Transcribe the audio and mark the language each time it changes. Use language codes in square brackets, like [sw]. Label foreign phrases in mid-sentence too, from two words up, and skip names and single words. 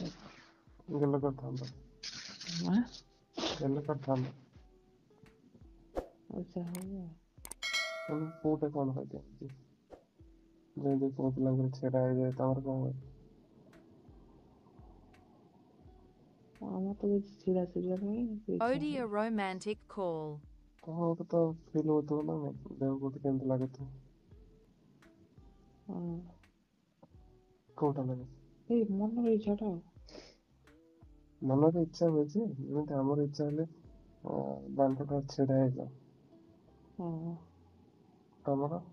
[or] ଗେଲ କରିଥାନ୍ତ ଗେଲ କରିଥାନ୍ତ ଇଚ୍ଛା ହୁଏ କୋଉଟା କଣ ହେଇଯାଇଛି ଯେମିତି ପୁଅ ପିଲାଙ୍କର ଛିଡା ହେଇଯାଏ ତମର କଣ ହୁଏ ଆମର ତ କିଛି ଛିଡ଼ା ଛିଡ଼ା ନାହିଁ [en] Odie a romantic call. [or] କଣ ଗୋଟେ ତ ଫିଲ୍ ହଉଥିବ ନା ନାଇଁ ଦେହ ଗୋଟେ କେମିତି ଲାଗୁଥିବ କୋଉଟା ଲାଗେ ଏଇ ମନର ଇଚ୍ଛାଟା ଆଉ ମନର ଇଚ୍ଛା ହୁଏ ଯେ ଯେମିତି ଆମର ଇଚ୍ଛା ହେଲେ ବାଣ୍ଟଟା ଛିଡା ହେଇଯାଉ ତମର